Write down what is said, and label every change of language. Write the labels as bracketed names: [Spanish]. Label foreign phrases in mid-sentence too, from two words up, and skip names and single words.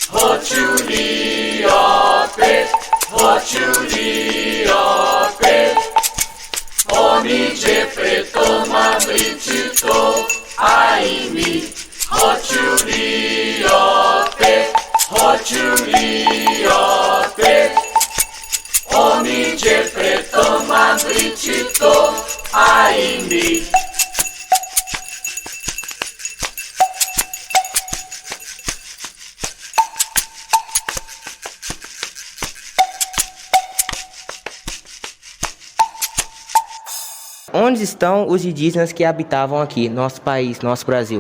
[Portuguese] Hochuliope, Hochuliope, Oniche pretoma britito aimi, Hochuliope, Hochuliope, Oniche pretoma britito aimi. Onde estão os indígenas que habitavam aqui, nosso país, nosso Brasil?